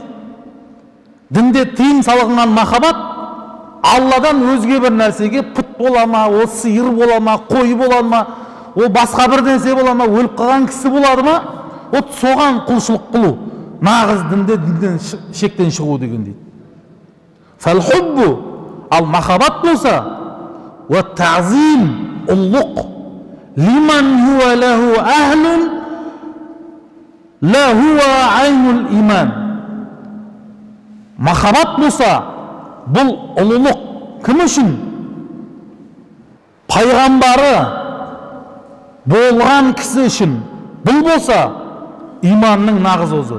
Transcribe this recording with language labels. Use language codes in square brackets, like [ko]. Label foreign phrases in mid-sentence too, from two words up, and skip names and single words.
[kk] Дінде тыйым салынған махаббат Алладан өзге бір нәрсеге пұт бола ма, о сиыр бола ма, қой бола ма, о басқа бір нәрсе бола ма, өліп қалған кісі болады ма, о соған құлшылық қылу. Нағыз дінден шектен шығу деген дейді. [ar] فالحب, [kk] ал махаббат болса, [ar] والتعظيم, ұллық, لمن هو له أهل لا هو عين الإيمان. [kk] Махаббат болса, бұл ұлылық кім үшін? Пайғамбары болған кісі үшін. Бұл болса, иманның нағыз өзі.